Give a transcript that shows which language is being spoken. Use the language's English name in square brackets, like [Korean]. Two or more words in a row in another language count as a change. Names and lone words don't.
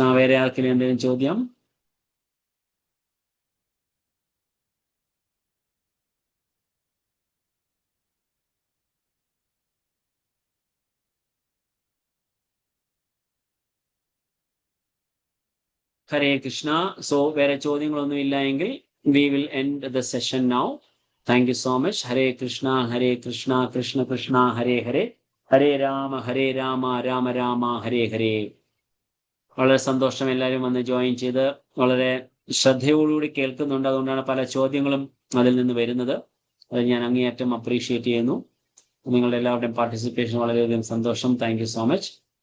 [Malayalam] വേറെ ആർക്കെങ്കിലും എന്തെങ്കിലും ചോദ്യം? ഹരേ കൃഷ്ണ. സോ വേറെ ചോദ്യങ്ങളൊന്നും ഇല്ല എങ്കിൽ [English] we will end the session now. Thank you so much. [Sanskrit] Hare Krishna, Krishna Krishna, Hare Hare, Hare Rama, Rama Rama, Hare Hare. [Malayalam] വളരെ സന്തോഷം എല്ലാവരും വന്ന് ജോയിൻ ചെയ്ത് വളരെ ശ്രദ്ധയോടുകൂടി കേൾക്കുന്നുണ്ട്. അതുകൊണ്ടാണ് പല ചോദ്യങ്ങളും അതിൽ നിന്ന് വരുന്നത്. അത് ഞാൻ അങ്ങേയറ്റം അപ്രീഷിയേറ്റ് ചെയ്യുന്നു. നിങ്ങളുടെ എല്ലാവരുടെയും പാർട്ടിസിപ്പേഷൻ വളരെയധികം സന്തോഷം. [English] thank you so much.